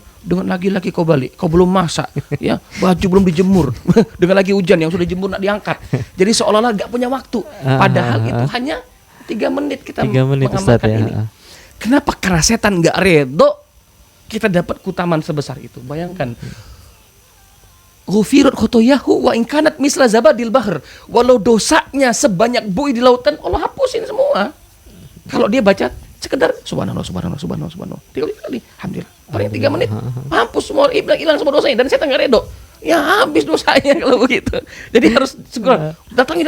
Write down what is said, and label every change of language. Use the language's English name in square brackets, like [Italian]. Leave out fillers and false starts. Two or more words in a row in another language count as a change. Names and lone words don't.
[Indonesian] Dengan lagi kau balik, kau belum masak ya, baju belum dijemur. Dengan lagi hujan yang sudah dijemur nak diangkat. Jadi seolah-olah nggak punya waktu. Padahal itu hanya 3 menit kita mengamalkan ini. Kenapa? Karena setan nggak redo kita dapat keutamaan sebesar itu. Bayangkan, [Arabic] غفرت خطاياه وإن كانت مثل زبد البحر. [Indonesian] Walau dosanya sebanyak buih di lautan, Allah hapusin semua. Kalau dia baca sekedar subhanallah 3 kali, alhamdulillah, paling 3 menit hapus semua, hilang semua dosanya, dan setan nggak redo. Ya habis dosanya kalau begitu. Jadi harus segera datangin.